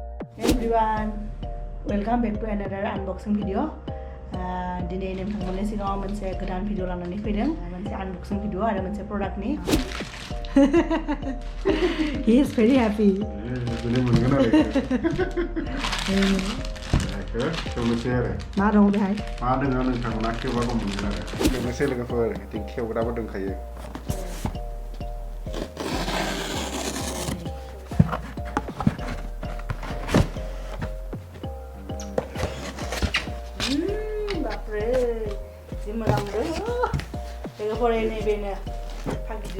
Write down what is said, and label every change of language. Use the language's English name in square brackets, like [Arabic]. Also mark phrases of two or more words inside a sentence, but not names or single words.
[English] Everyone, welcome back to another unboxing video. [Bodo] Today नोंथांमोननि सिगाङाव मोनसे गोदान भिडिअ लानानै फैदों मोनसे unboxing भिडिअ आरो मोनसे प्रडाक्टनि [English] He is very happy. [Bodo] मा दं बेहाय? मा दोङो नोंथांमोना खेवबाबो मोनगोन आरो लोगोसे लोगोफोर बिथिं खेवग्राबो दंखायो बापरे जि मोजां मोनो लोगो फरायनाय बेनो फागिदो